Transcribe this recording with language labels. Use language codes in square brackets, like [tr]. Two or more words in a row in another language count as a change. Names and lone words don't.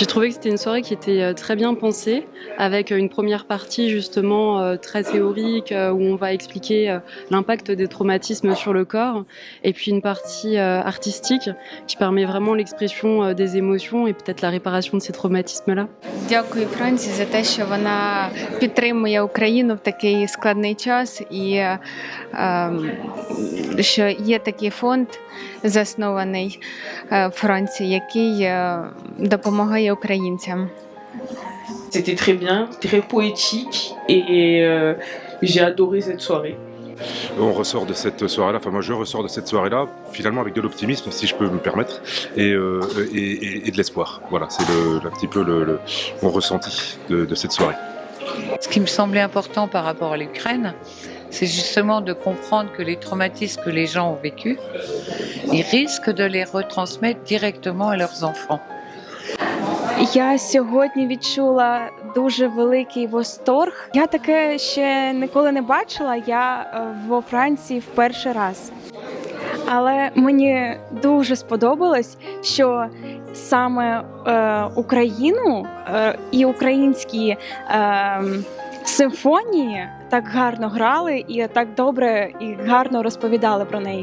[fr] J'ai trouvé que c'était une soirée qui était très bien pensée, avec une première partie justement très théorique où on va expliquer l'impact des traumatismes sur le corps, et puis une partie artistique qui permet vraiment l'expression des émotions et peut-être la réparation de ces traumatismes-là. [uk] Дякую Франції за те, що вона підтримує Україну в такий складний час і що є такий фонд заснований в Франції, який допомагає українцям. [fr] C'était très bien, très poétique et j'ai adoré cette soirée. On ressort de cette soirée-là, enfin moi je ressors de cette soirée-là, finalement avec de l'optimisme, si je peux me permettre, et de l'espoir. Voilà, c'est un petit peu mon ressenti de cette soirée. Ce qui me semblait important par rapport à l'Ukraine, c'est justement de comprendre que les traumatismes que les gens ont vécus, ils risquent de les retransmettre directement à leurs enfants. [uk] Я сьогодні відчула дуже великий восторг. Я таке ще ніколи не бачила, я во Франції в перший раз. Але мені дуже сподобалось, що саме Україну і українські симфонії так гарно грали і так добре і гарно розповідали про неї.